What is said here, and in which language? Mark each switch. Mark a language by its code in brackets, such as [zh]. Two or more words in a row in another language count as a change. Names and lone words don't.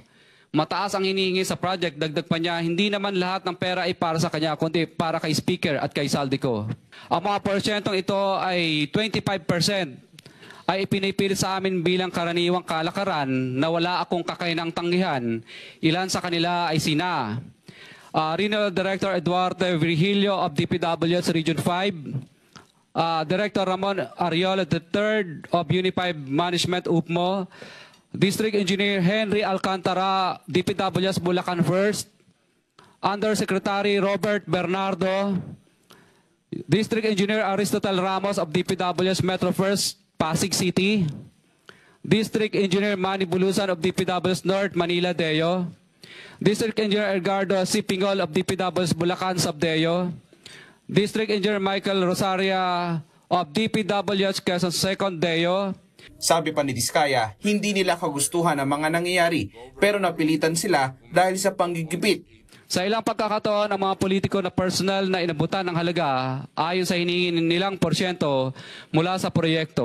[tl] Mataas ang hinihingi sa project, dagdag pa niya, hindi naman lahat ng pera ay para sa kanya, kundi para kay Speaker at kay Saldico. Ang mga porsyentong ito ay 25%. Ay ipinipilit sa amin bilang karaniwang kalakaran na wala akong kakainang tanggihan. Ilan sa kanila ay sina Regional Director Eduardo Virgilio of DPWH Region 5, Director Ramon Ariola III of Unified Management UPMO, District Engineer Henry Alcantara, DPWH Bulacan First, Undersecretary Robert Bernardo, District Engineer Aristotle Ramos of DPWH Metro First, Pasig City, District Engineer Manny Bulusan of DPWH North Manila Deo, District Engineer Edgardo Sipingol of DPWH Bulacan Subdeo, District Engineer Michael Rosaria of DPWH Quezon Second Deo. Sabi pa ni Diskaya, hindi nila kagustuhan ang mga nangyayari pero napilitan sila dahil sa panggigipit. Sa ilang pagkakataon, ang mga politiko na personal na inabutan ng halaga ayon sa hiningin nilang porsyento mula sa proyekto.